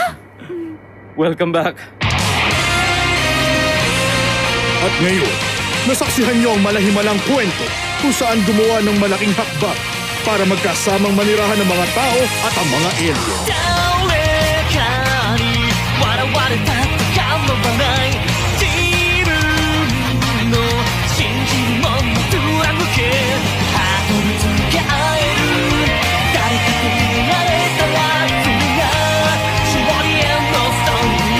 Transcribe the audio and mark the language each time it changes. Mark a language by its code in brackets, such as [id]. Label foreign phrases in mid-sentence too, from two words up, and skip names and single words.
[en] Welcome back. [tl] At ngayon, nasaksihan niyo ang malahimalang kwento kung saan gumawa ng malaking hakbang para magkasamang manirahan ng mga tao at ang mga alien. [ja] 誰かに笑われたって構わない自分の信じるもの貫けハートルとか会える誰かと出会えたらそれが勝利へのストー